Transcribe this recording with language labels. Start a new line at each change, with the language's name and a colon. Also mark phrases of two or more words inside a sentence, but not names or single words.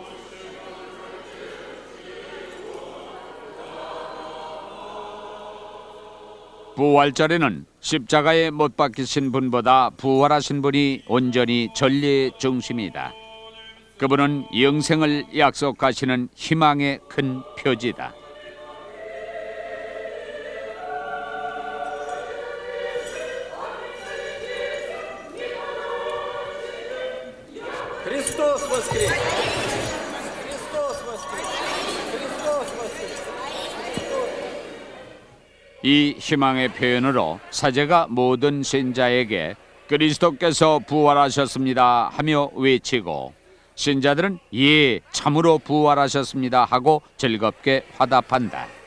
Korean: 부활절에는 십자가에 못 박히신 분보다 부활하신 분이 온전히 전례의 중심이다. 그분은 영생을 약속하시는 희망의 큰 표지다.
Russian: Христос воскрес! Христос воскрес! Христос воскрес!
Korean: 이 희망의 표현으로 사제가 모든 신자에게 그리스도께서 부활하셨습니다 하며 외치고 신자들은 예, 참으로 부활하셨습니다 하고 즐겁게 화답한다.